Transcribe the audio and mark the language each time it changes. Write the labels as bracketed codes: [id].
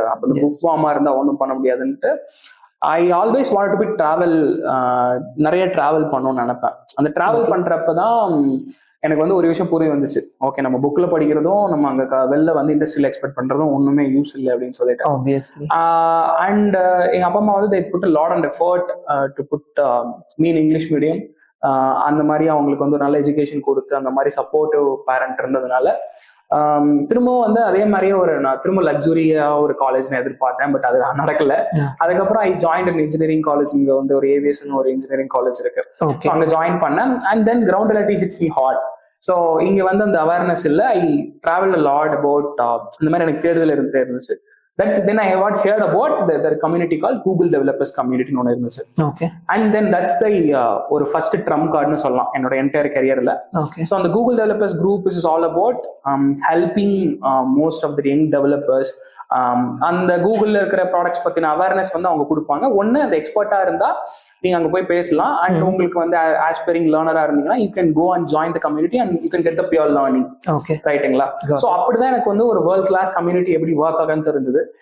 [ta] அப்ப book pharma இருந்தா ஒன்றும் பண்ண முடியாதுன்ட்டு [en] I always want to be travel. [ta] நிறைய டிராவல் பண்ணணும்னு நினைப்பேன். அந்த டிராவல் பண்றப்பதான் எனக்கு வந்து ஒரு விஷயம் புரிய வந்துச்சு. ஓகே, நம்ம புக்ல படிக்கிறதும் நம்ம அங்க வெளில வந்து இண்டஸ்ட்ரியில எக்ஸ்பெக்ட் பண்றதும் ஒண்ணுமே யூஸ் இல்லை அப்படின்னு சொல்லிட்டு. [en] and [ta] எங்க அப்பா அம்மா வந்து [en] they put a lot of effort to put me in English medium. [ta] அந்த மாதிரி அவங்களுக்கு வந்து ஒரு நல்ல எஜுகேஷன் கொடுத்து அந்த மாதிரி சப்போர்ட்டிவ் பேரண்ட் இருந்ததுனால திரும்பவும் வந்து அதே மாதிரியே நான் திரும்ப லக்ஸுரியா ஒரு காலேஜ் நான் எதிர்பார்த்தேன். பட் அது நடக்கல. அதுக்கப்புறம் [en] I join an engineering college. [ta] இங்க வந்து ஒரு ஏவியேஷன் ஒரு இன்ஜினியரிங் காலேஜ் இருக்கு. அங்க ஜாயின் பண்ணேன். [en] And then ground reality hits me hard. So [ta] இங்க வந்து அந்த அவேர்னஸ் இல்லை. [en] I travel a lot about [ta] இந்த மாதிரி எனக்கு தேர்தல் இருந்துச்சு. [en] Then I have heard about the community called Google Developers Community னு [ta] ஒன்று இருந்துச்சு. [en] And then that's the [ta] ஒரு ஃபர்ஸ்ட் ட்ரம் கார்டுன்னு சொல்லலாம் என்னோட என்டையர் கரியர்ல. [en] So அந்த Google Developers Group is all about helping most of the young developers. [ta] அந்த கூகுள்ல இருக்கிற ப்ராடக்ட்ஸ் பத்தின அவேர்னஸ் வந்து அவங்க கொடுப்பாங்க. ஒன்னு அந்த எக்ஸ்பர்ட்டா இருந்தா நீங்க அங்க போய் பேசலாம். [en] and [ta] உங்களுக்கு வந்து ஆஸ்பைரிங் லேர்னரா இருந்தீங்கன்னா [en] You can go and join the community and you can get the pure learning. ரைட்டுங்களா? [ta] ஸோ அப்படிதான் எனக்கு வந்து ஒரு வேர்ல்ட் கிளாஸ் கம்யூனிட்டி எப்படி ஒர்க் ஆகுன்னு தெரிஞ்சது.